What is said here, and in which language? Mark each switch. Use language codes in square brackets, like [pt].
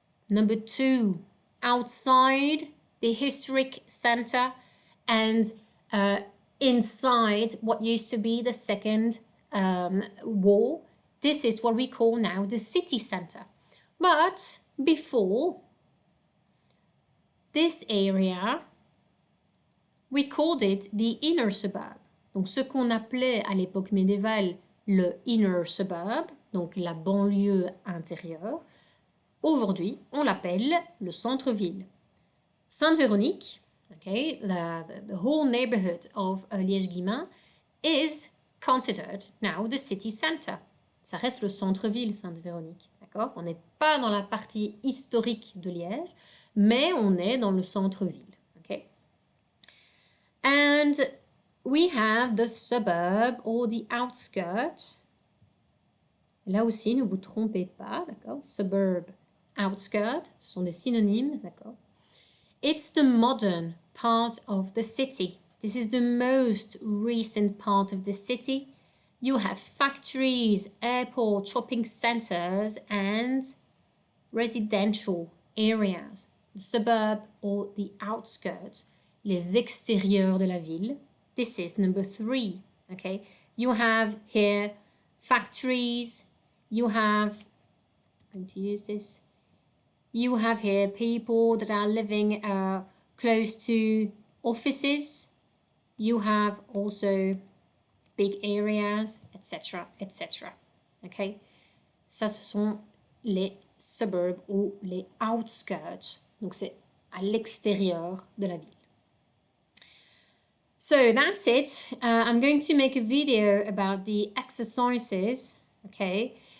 [en] Number 2, outside the historic center and inside what used to be the second wall. This is what we call now the city center. But before, this area, we called it the inner suburb. [fr] Donc, ce qu'on appelait à l'époque médiévale le inner suburb, donc la banlieue intérieure, aujourd'hui, on l'appelle le centre-ville. [en] Sainte-Véronique, okay, the whole neighborhood of Liège-Guillemins is considered now the city center. [fr] Ça reste le centre-ville, Sainte-Véronique, d'accord? On n'est pas dans la partie historique de Liège, mais on est dans le centre-ville, okay? [en] And we have the suburb or the outskirt. [fr] Là aussi, ne vous trompez pas, d'accord? Suburb, outskirt, ce sont des synonymes, d'accord? [en] It's the modern part of the city. This is the most recent part of the city. You have factories, airports, shopping centers, and residential areas. The suburb or the outskirts, [fr] les extérieurs de la ville. [en] This is number 3, okay? You have here factories, you have, I'm going to use this, you have here people that are living close to offices. You have also big areas, etc., etc. Okay? [fr] Ça, ce sont les suburbs ou les outskirts. Donc, c'est à l'extérieur de la ville. [en] So, that's it. I'm going to make a video about the exercises. Okay?